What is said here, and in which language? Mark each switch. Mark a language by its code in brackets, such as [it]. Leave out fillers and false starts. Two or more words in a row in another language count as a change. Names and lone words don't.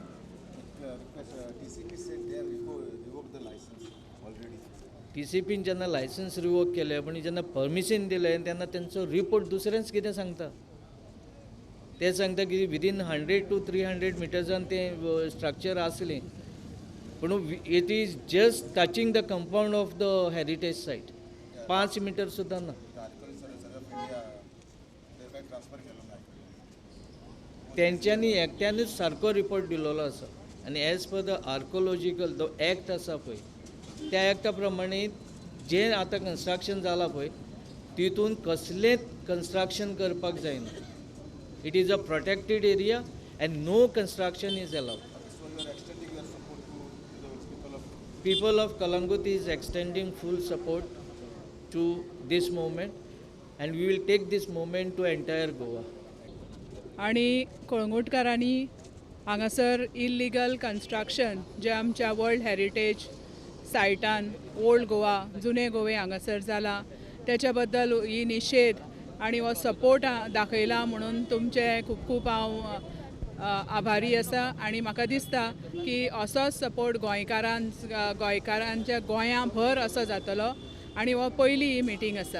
[kok] TCPन जेन्ना लायसन्स रिवोक केले पण जेन्ना परमिशन दिलें तेन्ना तेंचो रिपोर्ट दुसरेंच कितें सांगता. ते सांगता की विदीन 100 to 300 मिटर्सान तें स्ट्रक्चर आसलें पूण [en] it is just touching the compound of the heritage site. [kok] 5 मिटर सुद्दां ना. तेंच्यांनी एकट्यानूच सारको रिपोर्ट दिल्लो आसा आनी [en] as per the archaeological [kok] जो एक्ट आसा पळय त्या एक्टा प्रमाणे जें आतां कन्स्ट्रक्शन जालां पळय तितून कसलेंच कन्स्ट्रक्शन करपाक जायना. [en] it is a protected area and no construction is allowed. People of Kalangut is extending full support to this movement and we will take this movement to entire Goa. [kok] आणि कळंगूटकारांनी हांगासर [en] illegal construction [kok] जे आमच्या [en] world heritage [kok] सायटान ओल्ड गोवा जुने गोवे हांगासर जाला त्याच्या बद्दल ही निशेध आणि हो सपोर्ट दाखयला म्हणून तुमचे खूब खूब हांव आभारी आसा आनी म्हाका दिसता की असोच सपोर्ट गोंयकारांच्या गोंया भर असो जातलो आनी हो पयली मिटींग आसा.